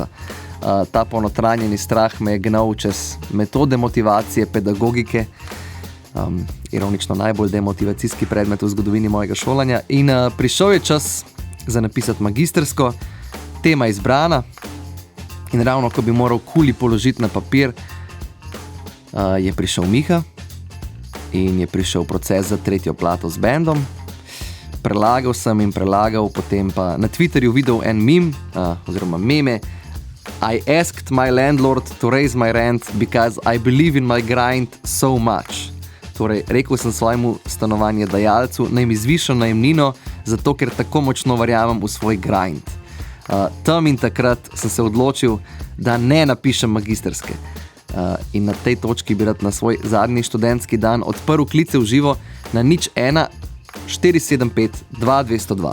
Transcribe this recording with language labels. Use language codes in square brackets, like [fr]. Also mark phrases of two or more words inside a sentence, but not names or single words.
[sl] Ta ponotranjeni strah me je gnal čez metode motivacije, pedagogike, ironično najbolj demotivacijski predmet v zgodovini mojega šolanja, in prišel je čas za napisati magistersko, tema izbrana in ravno ko bi moral kuli položiti na papir, je prišel Miha in je prišel proces za tretjo plato z bandom. Prelagal sem in prelagal, potem pa na Twitterju videl en meme. [en] I asked my landlord to raise my rent because I believe in my grind so much. [sl] Torej, rekel sem svojemu stanovanjedajalcu, naj mi zviša najemnino, zato ker tako močno verjamem v svoj grind. Tam in takrat sem se odločil, da ne napišem magisterske. In na tej točki bi rad na svoj zadnji študentski dan odprl klice v živo na 01 475 2202.